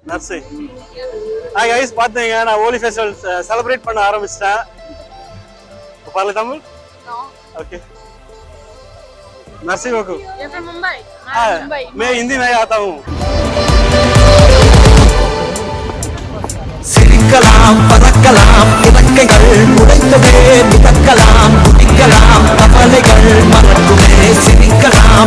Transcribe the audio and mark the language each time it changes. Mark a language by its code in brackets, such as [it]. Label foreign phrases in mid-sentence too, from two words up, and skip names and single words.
[ta] நர்சி. [en] hi guys, [ta] பாத்தீங்க நான் [en] Holi festival celebrate [ta] பண்ண ஆரம்பிச்சிட்டேன். பார்ல தமிழ்? [hi] ओके. नरसी बाबू. ये फ्रॉम मुंबई. मुंबई. मैं हिंदी नहीं आता हूँ. [ta] சிரிக்கலாம் பறக்கலாம் இறக்கைகள் உடைத்தவே மிதக்கலாம் குதிக்கலாம் கவலைகள் மறக்குமே சிரிக்கலாம்